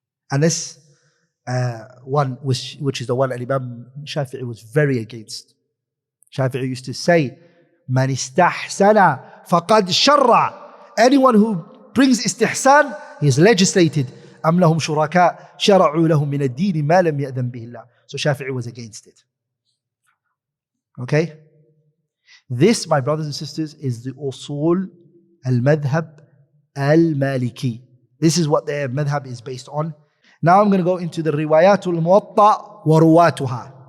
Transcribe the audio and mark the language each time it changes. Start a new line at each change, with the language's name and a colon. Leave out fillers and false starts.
English: And this one which is the one Imam Shafi'i was very against. Shafi'i used to say, Man istahsana faqad sharra. Anyone who brings istihsan, he has legislated.
Arabic: أم لهم شركاء شرعوا لهم من الدين ما لم يأذن به الله.
English: So Shafi'i was against it. Okay? This, my brothers and sisters, is the Usul al-Madhab al-Maliki. This is what their madhab is based on. Now I'm going to go into the Riwayatul Muwatta wa Ruwatuha.